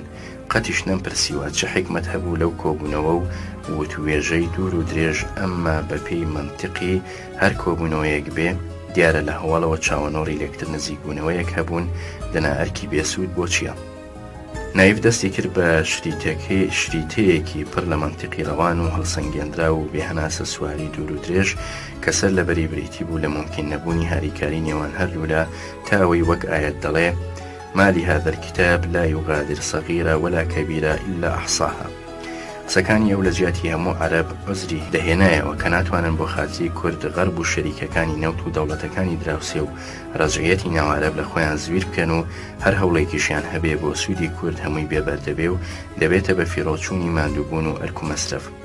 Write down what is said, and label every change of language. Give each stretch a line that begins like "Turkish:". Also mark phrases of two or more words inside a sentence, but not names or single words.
Central Kurdish: قەتیش نەمپرسیوە چه حکمت هەبوو لەو کۆبوونەوە و وتوێژەی دوور و درێژ، ئەمما بەپێی منتیقی هەر کۆبوونەوەیەک بێ دیارە لە هەواڵەوە چاوەنۆڕی لەکتر نزیکبوونەوەیەک هەبوون دەنا ئەرکی بێسوود بۆ چییە؟ نایف دەستی کرد بە شریتەیەکی پڕ لە منتیقی ڕەوان و هەڵسەنگێنرا و بێهەناسە سواری دوور و درێژ کە سەر لە بەری بریتی بوو لە ممکن نەبوونی هاریکاری نێوان هەردوولا تاوەی وەک ئاەت دەڵێ
Arabic: مالی هذا الكتاب لا يغادر صغيرة ولا كبيرة إلا أحصاها.
Central Kurdish: قسەکانی ئەو لە جیاتی هەموو عەرەب عوزری دەهێنایەوە کە ناتوانن بۆ خاتی کورد غەرب و شەریکەکانی نەوت و دەوڵەتەکانی دراوسێ و ڕەجعەتی ناوعەرەب لە خۆیان زویر بکەن و هەر هەوڵێکیشیان هەبێ بۆ سوودی کورد هەمووی بێبەردەبێ و دەبێتە بە فیرۆچوونی ماندووبوون و ئەرک و مەسرف.